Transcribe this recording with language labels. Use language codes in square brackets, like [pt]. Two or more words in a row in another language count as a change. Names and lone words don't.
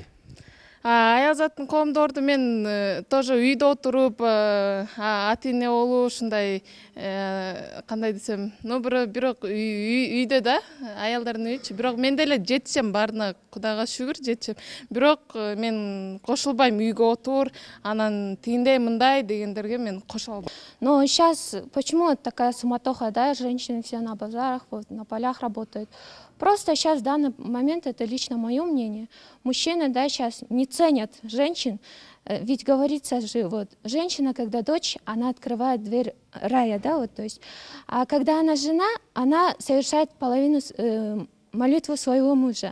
[ky] Аял заттын коомдо орду мен тоже үйдө отуруп, ата эне болуп, ушундай кандай десем, бирок үйдө да, аялдардын үйүчү. Бирок мен деле жетишем баарына, Кудайга шүгүр жетишем. Бирок мен кошулбайм үйгө отур, анан тигиндей мындай дегендерге мен кошула албайм. [ru] Но сейчас почему такая суматоха, да, женщины все на базарах, на полях работают. Просто сейчас в данный момент, это лично мое мнение, мужчины, да, сейчас не ценят женщин, ведь говорится же, вот, женщина, когда дочь, она открывает дверь рая, да, вот, то есть, а когда она жена, она совершает половину молитвы своего мужа.